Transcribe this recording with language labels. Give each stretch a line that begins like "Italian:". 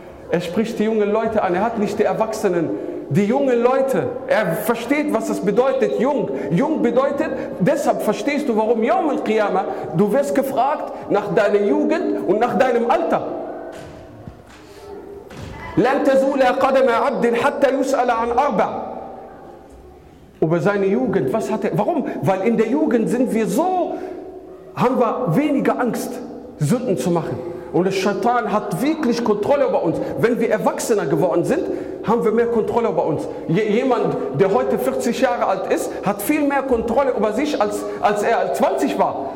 German: Er spricht die jungen Leute an, er hat nicht die Erwachsenen. Die jungen Leute, er versteht, was das bedeutet, jung. Jung bedeutet, deshalb verstehst du, warum Yawm al-Qiyamah, du wirst gefragt nach deiner Jugend und nach deinem Alter.
Arabic: لن تزول قدم عبد حتى يسأل عن أربع.
German: Über seine Jugend, was hat er, warum? Weil in der Jugend sind wir so, haben wir weniger Angst, Sünden zu machen. Und der Schatan hat wirklich Kontrolle über uns. Wenn wir Erwachsener geworden sind, haben wir mehr Kontrolle über uns. Jemand, der heute 40 Jahre alt ist, hat viel mehr Kontrolle über sich, als er 20 war.